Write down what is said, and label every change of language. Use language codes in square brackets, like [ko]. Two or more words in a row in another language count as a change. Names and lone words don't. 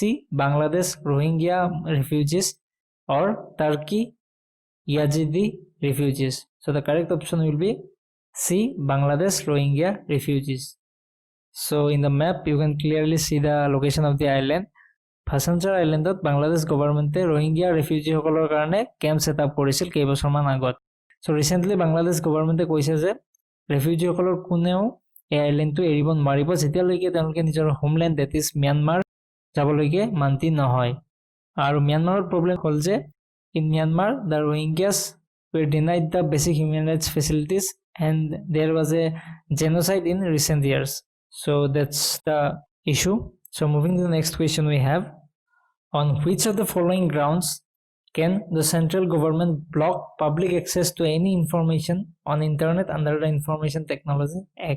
[en] Bangladesh, Rohingya refugees. Or Turkey, Yazidi refugees. So the correct option will be C. Bangladesh, Rohingya refugees. So in the map you can clearly see the location of the island. Bhasan Char Islandত Bangladesh governmentএ Rohingya refugeeসকলৰ [as] কাৰণে [en] camp set up [as] কৰিছিল কেইবছৰমান আগত [en] so recently Bangladesh governmentএ [as] কৈছে যে ৰেফিউজিসকলৰ কোনেও এই আইলেণ্ডটো এৰিব নোৱাৰিব যেতিয়ালৈকে তেওঁলোকে নিজৰ [en] homeland that is Myanmar [as] যাবলৈকে মান্তি নহয় আৰু ম্যানমাৰৰ প্ৰবলেম হ'ল যে [en] in Myanmar the Rohingyas were denied the basic human rights facilities and there was a genocide in recent years. So that's the issue. So moving to the next question we have, on which of the following grounds can the central government block public access to any information on internet under the Information Technology Act?